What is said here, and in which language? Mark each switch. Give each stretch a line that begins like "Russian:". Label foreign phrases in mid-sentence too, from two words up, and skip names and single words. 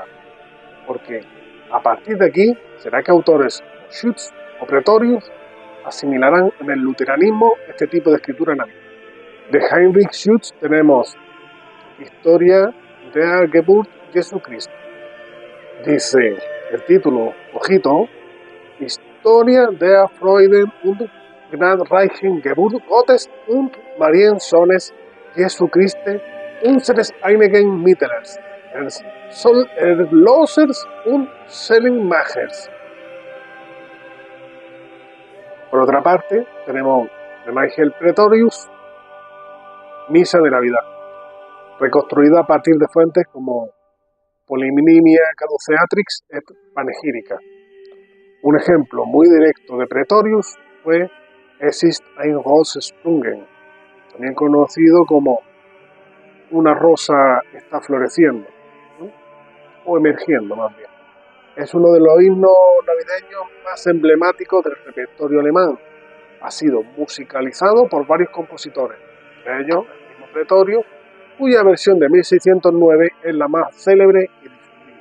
Spanish: Porque a partir de aquí, ¿será que autores Schütz o Pretorius asimilarán en el luteranismo este tipo de escritura navideña? De Heinrich Schütz tenemos Historia der Geburt Jesu Christi. Dice el título, ojito, Historia der Freuden und gnadreichen Geburt Gottes und Mariensohnes Jesu Christi unseres einigen Mittlers, Erlösers und Seelenmachers. Por otra parte, tenemos de Michael Pretorius, Misa de Navidad, reconstruida a partir de fuentes como Polyminimia Caduceatrix et Panegírica. Un ejemplo muy directo de Pretorius fue Es ist ein Rose sprungen, también conocido como Una rosa está floreciendo, ¿no? O emergiendo más bien. Es uno de los himnos navideños más emblemáticos del repertorio alemán. Ha sido musicalizado por varios compositores, entre ellos el mismo Pretorio, cuya versión de 1609 es la más célebre y difundida.